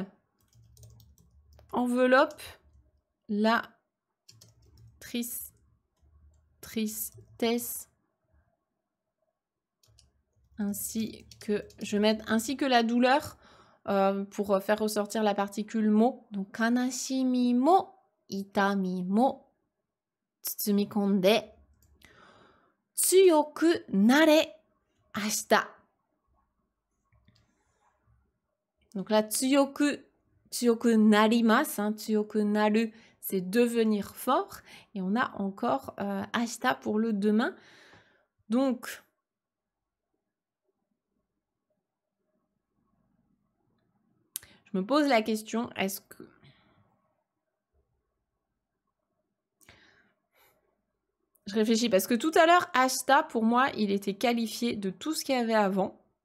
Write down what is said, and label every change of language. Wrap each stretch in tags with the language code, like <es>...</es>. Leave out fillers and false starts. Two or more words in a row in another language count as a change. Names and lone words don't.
<fr>Enveloppe la tristesse, ainsi que la douleur, pour faire ressortir la particule mo.</fr> <ja>Donc, 悲しみも、痛みも、包み込んで, 強くなれ明日.</ja> <fr>Donc là,</fr> <ja>強くなります、強くなる,</ja> <fr>c'est devenir fort. Et on a encore ashita pour le demain. Donc, je me pose la question, est-ce que... Je réfléchis, parce que tout à l'heure, ashita, pour moi, il était qualifié de tout ce qu'il y avait avant.</fr>